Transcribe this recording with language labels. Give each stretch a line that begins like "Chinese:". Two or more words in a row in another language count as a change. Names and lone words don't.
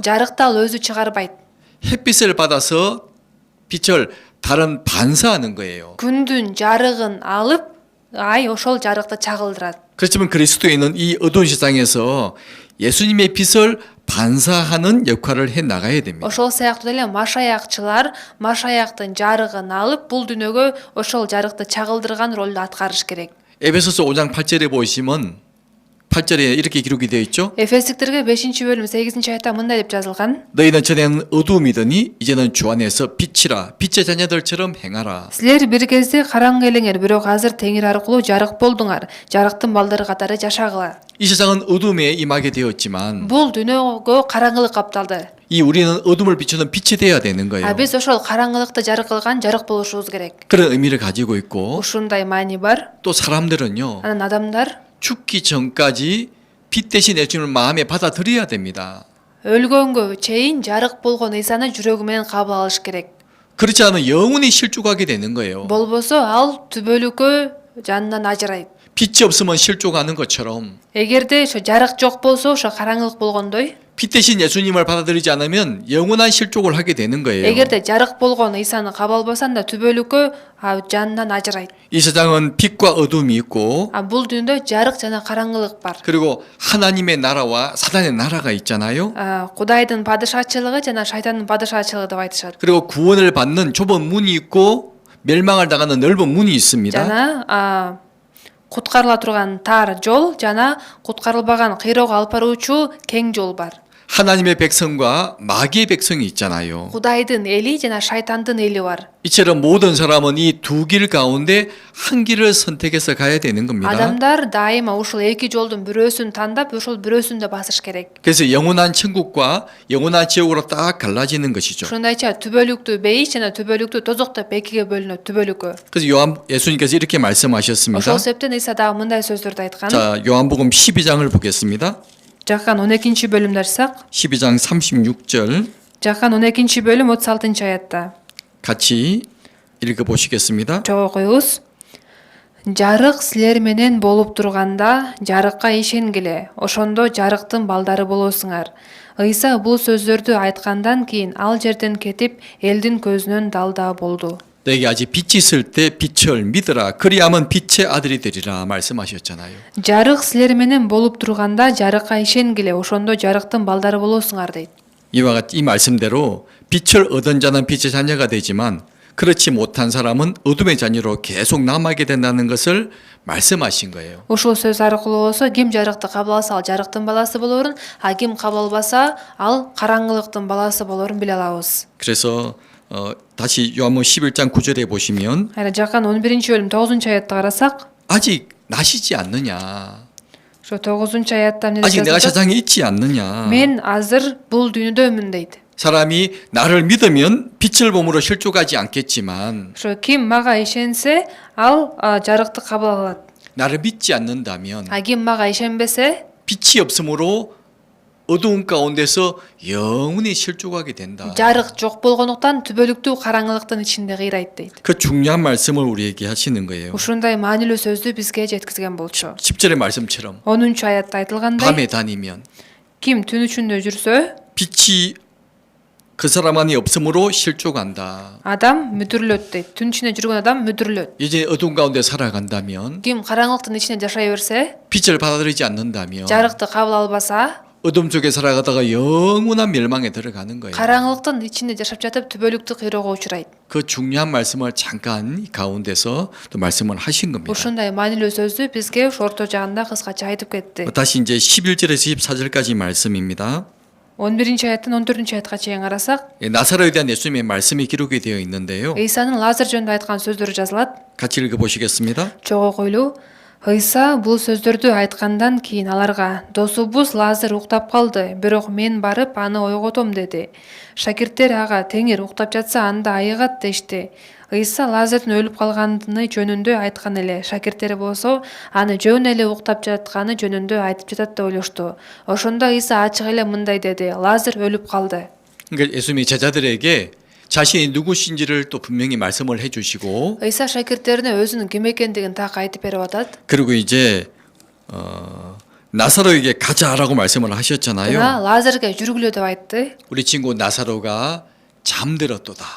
Kyrgyz: жарыкты ал өзү чыгарбайт.
Korean: 햇빛을 받아서 빛을 달은 반사하는 거예요.
Kyrgyz: күндүн жарыгын алып, ай ошол жарыкты чагылдырат.
Korean: 그렇지만 그리스도인은 이 어두운 세상에서 예수님의 빛을 반사하는 역할을 해 나가야 됩니다.
Kyrgyz: ошол сыяктуу эле машаякчылар машаяктын жарыгын алып, бул дүйнөгө ошол жарыкты чагылдырган ролду аткарыш керек.
Korean: 에베소서 5장 8절에 보시면 8절에 이렇게 기록이 되어 있죠.
Kyrgyz: Эфестиктерге 5-бөлүм 8-аятта мындай деп жазылган.
Korean: 너희는 전에는 어두움이더니 이제는 주 안에서 빛이라. 빛의 자녀들처럼 행하라.
Kyrgyz: Силер бир кезде караңгы элеңер, бирок азыр Теңир аркылуу жарык болдуңар. Жарыктын балдары катары жашагыла.
Korean: 이 세상은 어둠에 임하게 되었지만
Kyrgyz: Бул дүйнөгө караңгылык капталды.
Korean: 이 우리는 어둠을 비추는 빛이 돼야 되는 거예요.
Kyrgyz: Биз ошол караңгылыкты жарык кылган жарык болушубуз керек.
Korean: 그런 의미를 가지고 있고
Kyrgyz: Ушундай маани бар.
Korean: 또 사람들은요.
Kyrgyz: Анан адамдар
Korean: 죽기 전까지 빛 대신 예수님을 마음에 받아들여야 됩니다.
Kyrgyz: өлгөнгө чейин жарык болгон Исаны жүрөгү менен кабыл алыш керек.
Korean: 그렇지 않으면 영원히 실족하게 되는 거예요.
Kyrgyz: Болбосо ал түбөлүккө жанынан ажырайт.
Korean: 빛이 없으면 실족하는 것처럼
Kyrgyz: Эгерде ошо жарык жок болсо, ошо караңгылык болгондой,
Korean: 빛 대신 예수님을 받아들이지 않으면 영원한 실족을 하게 되는 거예요.
Kyrgyz: эгерде жарык болгон Исаны кабыл албасаң да түбөлүккө жанынан ажырайт.
Korean: 이 세상은 빛과 어둠이 있고
Kyrgyz: Бул дүйнөдө жарык жана караңгылык бар.
Korean: 그리고 하나님의 나라와 사단의 나라가 있잖아요.
Kyrgyz: Кудайдын падышачылыгы жана шайтандын падышачылыгы деп айтышат.
Korean: 그리고 구원을 받는 좁은 문이 있고 멸망을 당하는 넓은 문이 있습니다.
Kyrgyz: Жана куткарыла турган тар жол жана куткарылбаган кыйроого алып баруучу кең жол бар.
Korean: 하나님의 백성과 마귀의 백성이 있잖아요.
Kyrgyz: Кудайдын эли жана шайтандын эли бар.
Korean: 이처럼 모든 사람은 이 두 길 가운데 한 길을 선택해서 가야 되는 겁니다.
Kyrgyz: Адамдар дайыма ушул эки жолдун бирөөсүн тандап, ошол бирөөсүндө басыш керек.
Korean: 그래서 영원한 천국과 영원한 지옥으로 딱 갈라지는 것이죠.
Kyrgyz: Ушундайча түбөлүктүү бейиш жана түбөлүктүү тозок деп экиге бөлүнөт, түбөлүккө.
Korean: 그래서 예수님께서 이렇게 말씀하셨습니다.
Kyrgyz: Ошол себептен Иса дагы мындай сөздөрдү айткан.
Korean: 자, 요한복음 12장을 보겠습니다.
Kyrgyz: Жаккан 12-бөлүмдү ачсак,
Korean: 12장 36절
Kyrgyz: Жаккан 12-бөлүм 36-аятта.
Korean: 같이 읽어보시겠습니다.
Kyrgyz: Чогуу коебуз. Жарык силер менен болуп турганда, жарыкка ишенгиле, ошондо жарыктын балдары болосуңар. Ыйса бул сөздөрдү айткандан кийин ал жерден кетип, элдин көзүнөн далда болду.
Korean: 너에게 아직 빛이 있을 때 빛을 믿으라. 그리하면 빛의 아들이 되리라 말씀하셨잖아요.
Kyrgyz: Жарык силер менен болуп турганда, жарыкка ишенгиле, ошондо жарыктын балдары болосуңар дейт.
Korean: 이와 같이 이 말씀대로 빛을 얻은 자는 빛의 자녀가 되지만 그렇지 못한 사람은 어둠의 자녀로 계속 남아게 된다는 것을 말씀하신 거예요.
Kyrgyz: Ушул сөз аркылуу болсо, ким жарыкты кабыл алса, ал жарыктын баласы болорун, а ким кабыл албаса, ал караңгылыктын баласы болорун биле алабыз.
Korean: 그래서 다시 요한복음 11장 9절에 보시면
Kyrgyz: Айна Жаккан 11-бөлүм 9-аятты карасак,
Korean: 아직 나시지 않느냐.
Kyrgyz: ошо 9-аятта эмне
Korean: 아직 내가
Kyrgyz: жазылат?
Korean: 세상에 있지 않느냐.
Kyrgyz: Мен азыр бул дүйнөдөмүн дейт.
Korean: 사람이 나를 믿으면 빛을 봄으로 실족하지 않겠지만
Kyrgyz: Ошо ким мага ишенсе, ал жарыкты кабыл алат.
Korean: 나를 믿지 않는다면
Kyrgyz: А ким мага ишенбесе,
Korean: 빛이 없으므로 어두운 가운데서 영원히 실족하게 된다.
Kyrgyz: жарык жок болгондуктан түбөлүктүү караңгылыктын ичинде кыйрайт дейт.
Korean: 그 중요한 말씀을 우리에게 하시는 거예요.
Kyrgyz: Ушундай маанилүү сөздү бизге жеткизген болчу.
Korean: 10절의 말씀처럼
Kyrgyz: 10-аятта айтылгандай,
Korean: 밤에 다니면
Kyrgyz: ким түн ичинде жүрсө,
Korean: 빛이 그 사람 안에 없으므로 실족한다.
Kyrgyz: адам мүдүрүлөт дейт. Түн ичинде жүргөн адам мүдүрүлөт.
Korean: 이제 어두운 가운데 살아간다면
Kyrgyz: Ким караңгылыктын ичинде жашай берсе,
Korean: 빛을 받아들이지 않는다면
Kyrgyz: жарыкты кабыл албаса,
Korean: 어둠 속에 살아가다가 영원한 멸망에 들어가는 거예요.
Kyrgyz: караңгылыктын ичинде жашап жатып түбөлүктүү кыйроого учурайт.
Korean: 그 중요한 말씀을 잠깐 이 가운데서 또 말씀을 하신 겁니다.
Kyrgyz: Ушундай маанилүү сөздү бизге орто жагында кыскача айтып кетти.
Korean: 다시 이제 11절에서 24절까지 말씀입니다.
Kyrgyz: 11-аяттан 14-аятка чейин карасак,
Korean: 나사로에 대한 예수님의 말씀이 기록이 되어 있는데요.
Kyrgyz: Исанын Лазар жөнүндө айткан сөздөрү жазылат.
Korean: 같이 읽어보시겠습니다.
Kyrgyz: Чогуу койлуу. Ыйса бул сөздөрдү айткандан кийин аларга: "Досубуз Лазар уктап калды, бирок мен барып аны ойготом" деди. Шакирттер ага: "Теңир уктап жатса анда айыгат" дешти. Ыйса Лазардын өлүп калганы жөнүндө айткан эле. Шакирттери болсо аны жөн эле уктап жатканы жөнүндө айтып жатат деп ойлошту. Ошондо Ыйса ачык эле мындай деди: "Лазар өлүп калды."
Korean: 그러니까 예수님이 제자들에게 자신이 누구신지를 또 분명히 말씀을 해주시고
Kyrgyz: Ыйса шакирттерине өзүнүн ким экендигин так айтып берип атат.
Korean: 그리고 이제 나사로에게 가자라고 말씀을 하셨잖아요.
Kyrgyz: Жана Лазарга жүргүлө деп айтты.
Korean: 우리 친구 나사로가 잠들었도다.